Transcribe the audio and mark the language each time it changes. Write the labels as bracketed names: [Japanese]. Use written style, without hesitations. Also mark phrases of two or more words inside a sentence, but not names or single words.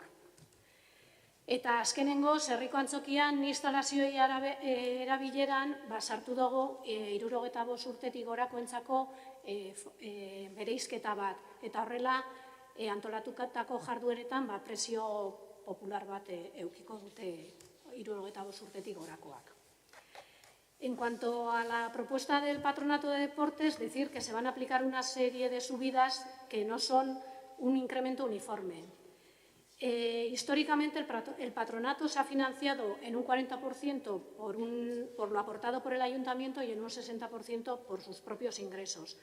[Basque] Eta azkenengoz, herriko antzokian instalazioei erabileran sartu dugu 75 urtetik gorakoentzako bereizketa bat. Eta horrela, antolatutako jardueretan prezio popular bat edukiko dute 75 urtetik gorakoak. [Spanish] En cuanto a la propuesta del Patronato de Deportes, decir que se van a aplicar una serie de subidas que no son un incremento uniforme. Históricamente el patronato se ha financiado en un 40% por lo aportado por el ayuntamiento y en un 60% por sus propios ingresos.